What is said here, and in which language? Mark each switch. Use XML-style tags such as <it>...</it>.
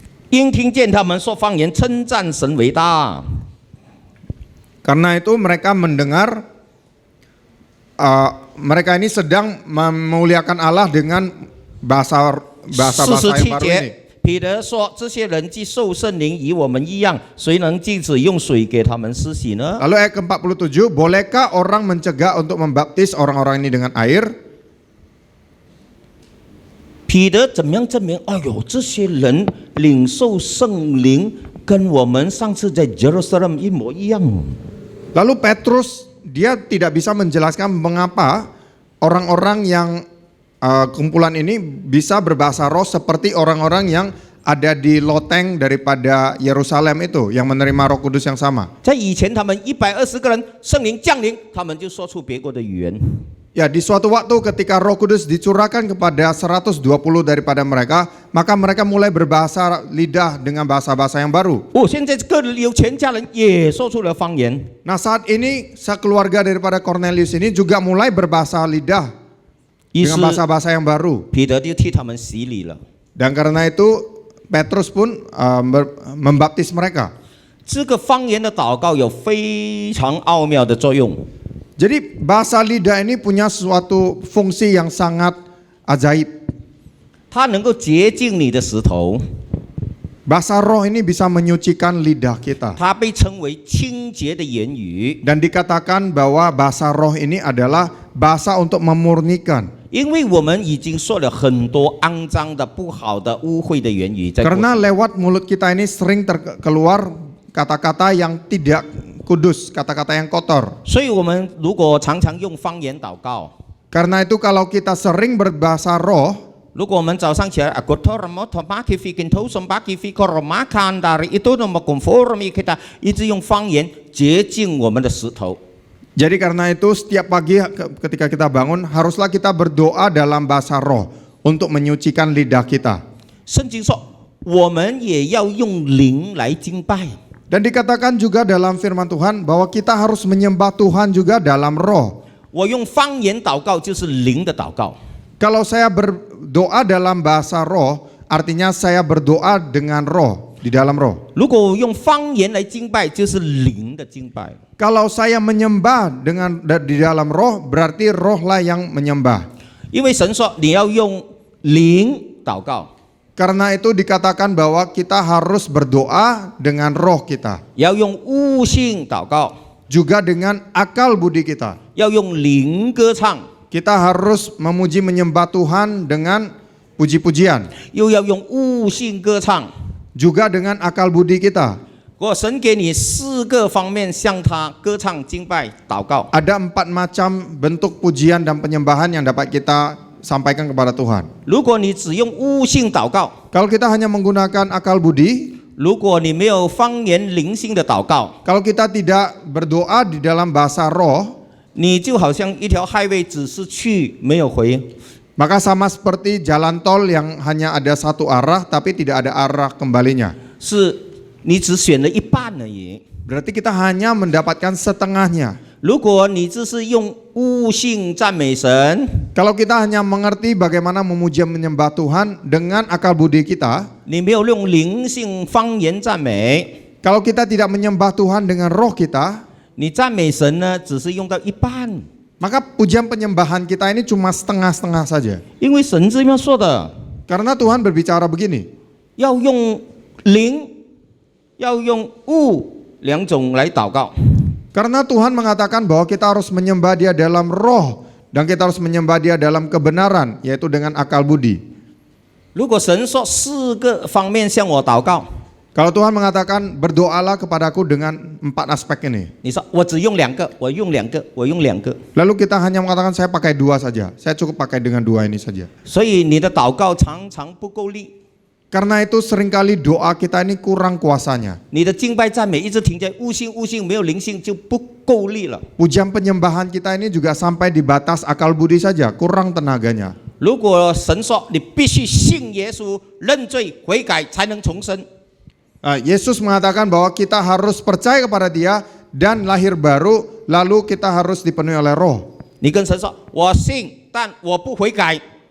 <zh>因听见他们说方言，称赞神为大。</zh> <id>Karena itu mereka mendengar mereka ini sedang memuliakan Allah dengan bahasa-bahasa yang</id> <zh>47</zh> <id>baru ini.</id> <zh>节，彼得说：“这些人既受圣灵，与我们一样，谁能禁止用水给他们施洗呢？”</zh> <id>Lalu ayat ke-47, bolehkah orang mencegah untuk membaptis orang-orang ini dengan air?</id> <zh>彼得怎么样证明？哎呦，这些人领受圣灵，跟我们上次在 Jerusalem 一模一样。</zh> <id>Lalu Petrus dia tidak bisa menjelaskan mengapa orang-orang yang kumpulan ini bisa berbahasa roh seperti orang-orang yang ada di loteng daripada Yerusalem itu yang menerima Roh Kudus yang sama.</id> <zh>在以前，他们120个人，圣灵降临，他们就说出别国的语言。</zh> <id>Ya, di suatu waktu ketika Roh Kudus dicurahkan kepada 120 daripada mereka, maka mereka mulai berbahasa lidah dengan bahasa-bahasa yang baru.</id> <zh>现在哥尼流全家人也说出了方言。</zh> <id>Nah, saat ini sekeluarga daripada Cornelius ini juga mulai berbahasa lidah. dengan bahasa-bahasa yang baru.</id> <zh>彼得就替他们洗礼了。</zh> <id>Dan karena itu Petrus pun membaptis mereka.</id> <zh>这个方言的祷告有非常奥妙的作用。</zh> <id>Jadi bahasa lidah ini punya suatu fungsi yang sangat ajaib.</id> <zh>它能够洁净你的石头，</zh> <id>Bahasa roh ini bisa menyucikan lidah kita.</id> <zh>它被称为清洁的言语，</zh> <id>Dan dikatakan bahwa bahasa roh ini adalah bahasa untuk memurnikan.</id> <zh>因为我们已经说了很多肮脏的、不好的、污秽的言语在过去。</zh> <id>Karena lewat mulut kita ini sering keluar kata-kata yang tidak kudus, kata-kata yang kotor.</id> <zh>所以我们如果常常用方言祷告，</zh> <id>Karena itu kalau kita sering berbahasa roh,</id> <zh>如果我们早上起来</zh> <id>kita</id> <zh>一直用方言洁净我们的石头。</zh> <id>jadi karena itu setiap pagi ketika kita bangun haruslah kita berdoa dalam bahasa roh untuk menyucikan lidah kita.</id> <zh>圣经说，我们也要用灵来敬拜。</zh> <id>Dan dikatakan juga dalam firman Tuhan bahwa kita harus menyembah Tuhan juga dalam roh.</id> <zh>我用方言祷告就是灵的祷告。</zh> <id>Kalau saya berdoa dalam bahasa roh, artinya saya berdoa dengan roh, di dalam roh.</id> <zh>如果用方言来敬拜，就是灵的敬拜。</zh> <id>Kalau saya menyembah di dalam roh, berarti rohlah yang menyembah.</id> <zh>因为神说你要用灵祷告，</zh> <id>Karena itu dikatakan bahwa kita harus berdoa dengan roh kita,</id> <zh>要用悟性祷告，</zh> <id>juga dengan akal budi kita.</id> <zh>要用灵歌唱，</zh> <id>Kita harus memuji menyembah Tuhan dengan puji-pujian,</id> <zh>又要用悟性歌唱。</zh> <id>juga dengan akal budi kita.</id> <zh>我神给你4个方面向他歌唱、敬拜、祷告。</zh> <id>Ada 4 macam bentuk pujian dan penyembahan yang dapat kita sampaikan kepada Tuhan.</id> <zh>如果你只用悟性祷告，</zh> <id>Kalau kita hanya menggunakan akal budi,</id> <zh>如果你没有方言灵性的祷告，</zh> <id>kalau kita tidak berdoa di dalam bahasa roh,</id> <zh>你就好像一条highway，只是去没有回。</zh> <id>maka sama seperti jalan tol yang hanya ada satu arah tapi tidak ada arah kembalinya.</id> <zh>是你只选了一半而已。</zh> <id>Berarti kita hanya mendapatkan setengahnya.</id> <zh>如果你只是用悟性赞美神，</zh> <id>Kalau kita hanya mengerti bagaimana memuji menyembah Tuhan dengan akal budi kita,</id> <zh>你没有用灵性方言赞美，</zh> <id>kalau kita tidak menyembah Tuhan dengan roh kita,</id> <zh>你赞美神呢，只是用到一半。</zh> <id>maka pujian penyembahan kita ini cuma setengah-setengah saja.</id> <zh>因为神这样说的，</zh> <id>Karena Tuhan berbicara begini,</id> <zh>要用灵，要用悟2种来祷告。</zh> <id>karena Tuhan mengatakan bahwa kita harus menyembah Dia dalam roh dan kita harus menyembah Dia dalam kebenaran, yaitu dengan akal budi.</id> <zh>如果神说4个方面向我祷告，</zh> <id>Kalau Tuhan mengatakan berdoalah kepadaku dengan 4 aspek ini,</id> <zh>你说我只用2个，我用2个，我用2个，</zh> <id>lalu kita hanya mengatakan saya pakai 2 saja, saya cukup pakai dengan 2 ini saja.</id> <zh>所以你的祷告常常不够力，</zh> <id>Karena itu seringkali doa kita ini kurang kuasanya.</id> <zh>你的敬拜赞美一直停在悟性，悟性没有灵性就不够力了。</zh> <id>Pujian penyembahan kita ini juga sampai di batas akal budi saja, kurang tenaganya.</id> <zh>如果神说你必须信耶稣、认罪、悔改才能重生，</zh> <id>Yesus mengatakan bahwa kita harus percaya kepada Dia dan lahir baru, lalu kita harus dipenuhi oleh roh.</id> <zh>你跟神说我信，但我不悔改，</zh>